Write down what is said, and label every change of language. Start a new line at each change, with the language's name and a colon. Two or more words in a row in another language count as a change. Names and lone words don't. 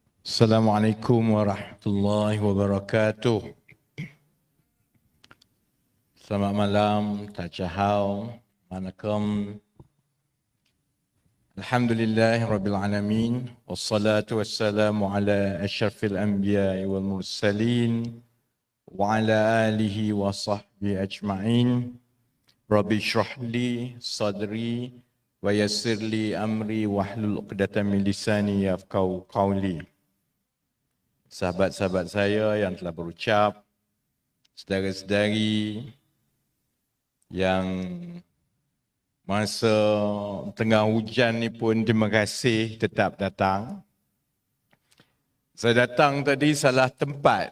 Arabic: السلام عليكم ورحمة الله وبركاته.
Malay: Selamat malam, Tajahau, Manakum.
Arabic: الحمد لله رب العالمين. والصلاة والسلام على أشرف الأنبياء والمرسلين. وعلى آله وصحبه أجمعين. رب اشرح لي صدري ويسر لي أمري واحلل عقدة من لساني يفقهوا قولي.
Malay: Sahabat-sahabat saya yang telah berucap, saudara-saudari yang masa tengah hujan ni pun terima kasih tetap datang. Saya datang tadi salah tempat.